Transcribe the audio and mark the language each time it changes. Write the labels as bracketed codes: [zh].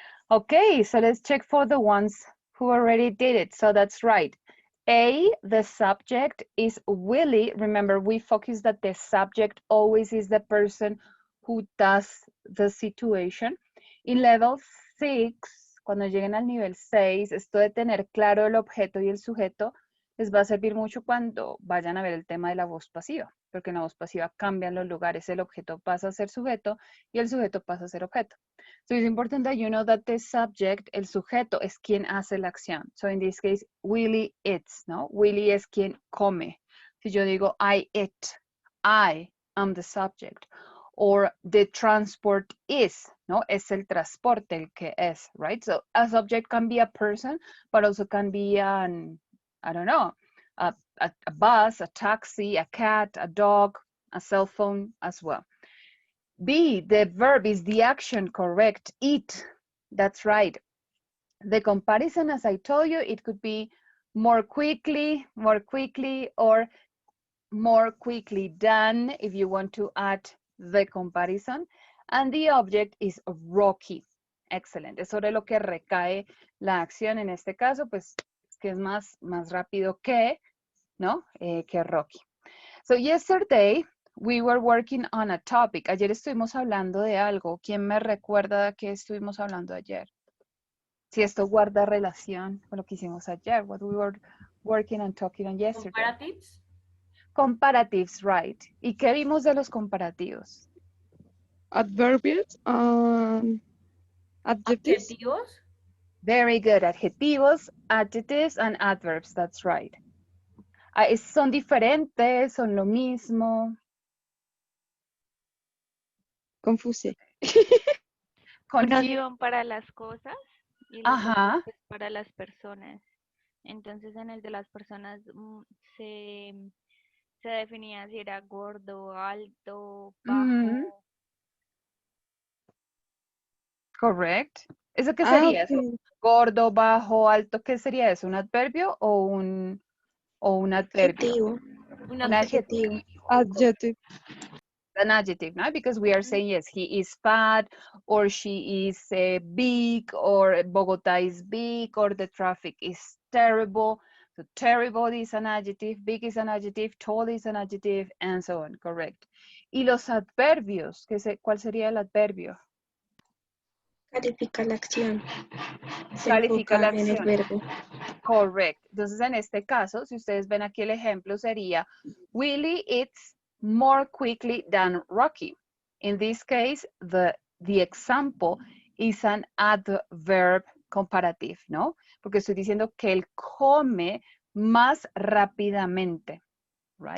[en] Okay, so let's check for the ones who already did it. So that's right. A, the subject is Willie. Remember, we focus that the subject always is the person who does the situation. In level 6, [es] cuando lleguen al nivel 6, esto de tener claro el objeto y el sujeto les va a servir mucho cuando vayan a ver el tema de la voz pasiva, porque en la voz pasiva cambian los lugares, el objeto pasa a ser sujeto y el sujeto pasa a ser objeto. [en] So it's important that you know that the subject, [es] el sujeto, es quien hace la acción. [en] So in this case, Willie eats, ¿no? [es] Willie es quien come. Si yo digo [en] I eat, I am the subject. Or the transport is, ¿no? [es] Es el transporte el que es, right? [en] So a subject can be a person, but also can be an, I don't know, a bus, a taxi, a cat, a dog, a cell phone as well. B, the verb is the action, correct. Eat, that's right. The comparison, as I told you, it could be more quickly, or more quickly done if you want to add the comparison. And the object is Rocky. Excellent. [es] Es sobre lo que recae la acción. En este caso, pues, es que es más rápido que, ¿no? Que Rocky. [en] So yesterday, we were working on a topic. [es] Ayer estuvimos hablando de algo. ¿Quién me recuerda de qué estuvimos hablando ayer? Si esto guarda relación con lo que hicimos ayer. [en] What we were working and talking on yesterday. Comparatives. Comparatives, right. [es] ¿Y qué vimos de los comparativos? [en] Adverbials and adjectives. [es] Adjetivos. [en] Very good. Adjetivos, adjectives, and adverbs. That's right. [es] ¿Son diferentes? ¿Son lo mismo? [en] Confuse. [es] Unos iban para las cosas y los Ajá. otros para las personas. Entonces en el de las personas se definía si era gordo, alto, bajo. Correct. ¿Eso qué sería? [en] Okay. [es] Eso? Gordo, bajo, alto, ¿qué sería eso? ¿Un adverbio o un adverbio? Adjetivo. Un adjetivo. [en] Adjective. An adjective, no? Because we are saying, yes, he is fat, or she is big, or Bogota is big, or the traffic is terrible. So terrible is an adjective, big is an adjective, tall is an adjective, and so on, correct. [es] Y los adverbios, ¿cuál sería el adverbio? Califica la acción. Califica la acción. En el verbo. [en] Correct. [es] Entonces, en este caso, si ustedes ven aquí el ejemplo, sería [en] Willie eats more quickly than Rocky. In this case, the example is an adverb comparative, ¿no? [es] Porque estoy diciendo que él come más rápidamente, right?